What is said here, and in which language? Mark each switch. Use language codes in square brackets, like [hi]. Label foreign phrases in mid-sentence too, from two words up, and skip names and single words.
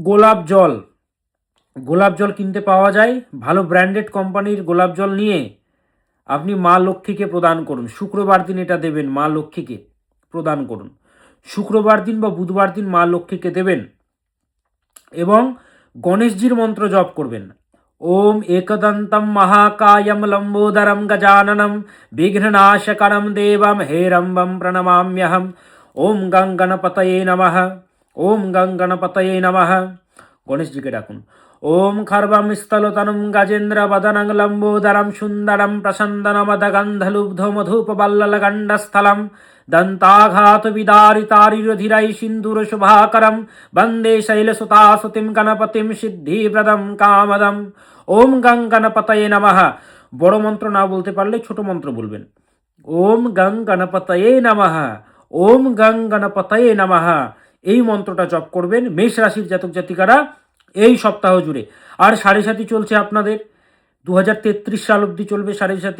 [bn] গোলাপ জল, গোলাপ জল কিনতে পাওয়া যায়, ভালো ব্র্যান্ডেড কোম্পানির গোলাপ জল নিয়ে আপনি মা লক্ষ্মীকে প্রদান করুন। শুক্রবার দিন এটা দেবেন, মা লক্ষ্মীকে প্রদান করুন। শুক্রবার দিন বা বুধবার দিন মা লক্ষ্মীকে দেবেন। এবং গণেশজির মন্ত্র জপ করবেন। [sa] ॐ एकदन्तं महाकायं लम्बोदरं गजाननं विघ्ननाशकरं देवं हेरम्बं प्रणमाम्यहम्। ॐ गं गणपतये नमः। ॐ गं गणपतये नमः। [bn] গণেশজিকে ডাকুন। [sa] ॐ खर्वं स्थूलतनुं गजेन्द्र वदनं लम्बोदरं सुन्दरं प्रस्यन्दनमदगन्धलुब्ध मधुपव्यालोलगण्डस्थलम् दन्ताघात विदारितारिरुधिरैः सिन्दूर शोभाकरं वन्दे शैलसुतासुतं गणपतिं सिद्धिप्रदं कामदम्। ॐ गं गणपतये नमः। [bn] বড় মন্ত্র না বলতে পারলে ছোট মন্ত্র বলবেন। [sa] ॐ गं गणपतये नमः। ॐ गं गणपतये नमः। [bn] এই মন্ত্রটা জপ করবেন মেষ রাশির জাতক জাতিকারা এই সপ্তাহ জুড়ে। আর সাড়ে সাতি চলছে আপনাদের, 2033 সাল অবধি চলবে সাড়ে সাতি।